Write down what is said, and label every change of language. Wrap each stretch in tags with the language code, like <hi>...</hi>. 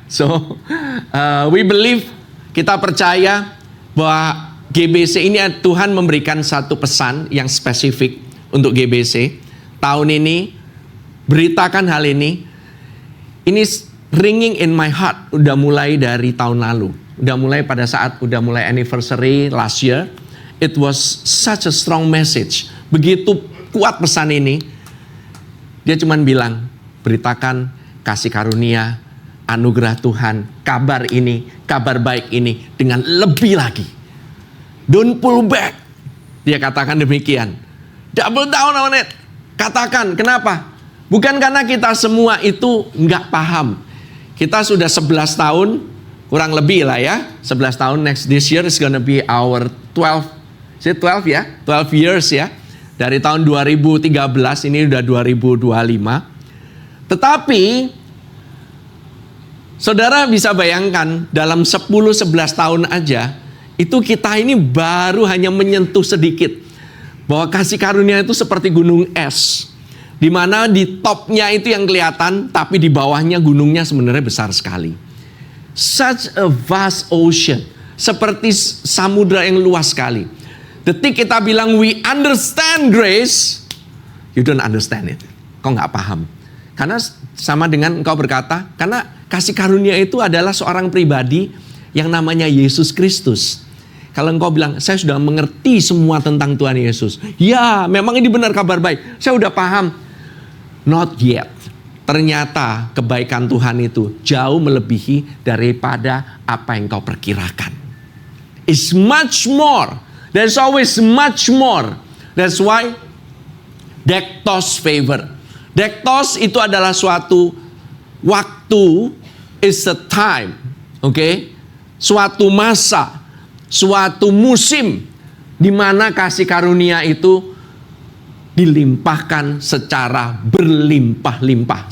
<en>So, we believe,</en> <id>kita percaya bahwa GBC ini Tuhan memberikan satu pesan yang spesifik untuk GBC. Tahun ini, beritakan hal ini. Ini</id> <en>ringing in my heart.</en> <id>Udah mulai dari tahun lalu. Udah mulai pada saat udah mulai anniversary</id> <en>last year. It was such a strong message.</en> <id>Begitu kuat pesan ini. Dia cuma bilang, beritakan kasih karunia, anugerah Tuhan, kabar ini, kabar baik ini dengan lebih lagi.</id> <en>Don't pull back.</en> <id>Dia katakan demikian.</id> <en>Double down on it.</en> <id>Katakan, kenapa? Bukan karena kita semua itu nggak paham. Kita sudah 11 tahun, kurang lebih lah ya. 11 tahun,</id> <en>this year is gonna be our 12. Is it 12 ya? 12 years ya.</en> <id>Dari tahun 2013, ini udah 2025. Tetapi, saudara bisa bayangkan, dalam 10-11 tahun aja, itu kita ini baru hanya menyentuh sedikit. Bahwa kasih karunia itu seperti gunung es. Di mana di topnya itu yang kelihatan, tapi di bawahnya gunungnya sebenarnya besar sekali.</id> <en>Such a vast ocean.</en> <id>Seperti samudra yang luas sekali. Detik kita bilang</id> <en>we understand grace, you don't understand it.</en> <id>Kau nggak paham. Karena sama dengan engkau berkata, karena kasih karunia itu adalah seorang pribadi yang namanya Yesus Kristus. Kalau engkau bilang, saya sudah mengerti semua tentang Tuhan Yesus. Ya, memang ini benar kabar baik. Saya udah paham.</id> <en>Not yet.</en> <id>Ternyata kebaikan Tuhan itu jauh melebihi daripada apa yang kau perkirakan.</id> <en>It's much more. There's always much more. That's why Dektos favor.</en> <id>Dektos itu adalah suatu waktu,</id> <en>is a time.</en> <id>Okay? Suatu masa, suatu musim di mana kasih karunia itu dilimpahkan secara berlimpah-limpah.</id>